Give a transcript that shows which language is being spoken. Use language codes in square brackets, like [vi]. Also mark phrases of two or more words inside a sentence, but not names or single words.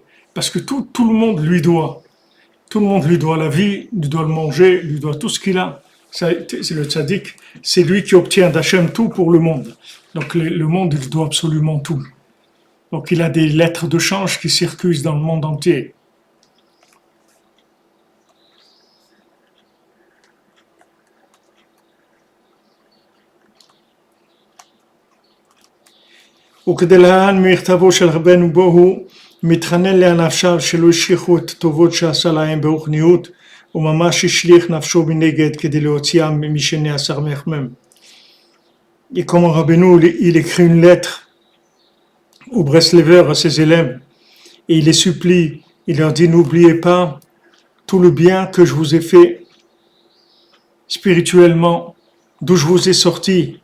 [fr] Parce que tout le monde lui doit. Tout le monde lui doit la vie, lui doit le manger, lui doit tout ce qu'il a. C'est le tzaddik, c'est lui qui obtient d'Hachem tout pour le monde. Donc le monde, il doit absolument tout. Donc il a des lettres de change qui circulent dans le monde entier. [he] וכדלהלן מכתבו של רבנו בו הוא מתחנן לאנשיו שלא השליכו את הטובות שעשה להם ברוחניות וממש השליך נפשו מנגד כדי להוציאם משני עשר מחמם. [fr] Et comment Rabbeinu, il écrit une lettre aux Breslevers, à ses élèves, et il les supplie, il leur dit, n'oubliez pas tout le bien que je vous ai fait spirituellement, d'où je vous ai sorti.